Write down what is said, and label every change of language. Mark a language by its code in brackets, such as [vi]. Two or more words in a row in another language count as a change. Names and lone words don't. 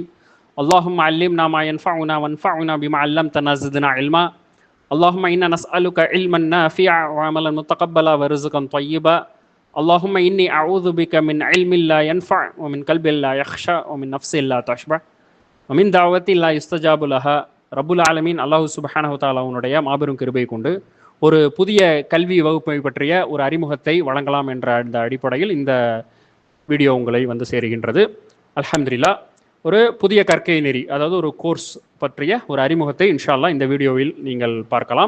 [ar] اللهم علمنا ما ينفعنا وانفعنا بما علمتنا زدنا علما. اللهم إنا نسألك علما نافعا وعملا متقبلا ورزقا طيبا. اللهم إني أعوذ بك من علم لا ينفع ومن قلب لا يخشى ومن نفس لا تشبع ومن دعوة لا يستجاب لها. رب العالمين الله سبحانه و تعالى [ta] மாபெரும் கிருபை கொண்டு ஒரு புதிய கல்வி வகுப்பை பற்றிய ஒரு அறிமுகத்தை வழங்கலாம் என்ற அந்த அடிப்படையில் இந்த வீடியோ உங்களை வந்து சேருகின்றது. அல்ஹம்துலில்லாஹ். ஒரு புதிய கற்கை நெறி, அதாவது ஒரு கோர்ஸ் பற்றிய ஒரு அறிமுகத்தை [ar] إن شاء الله [ta] இந்த வீடியோவில் நீங்கள் பார்க்கலாம்.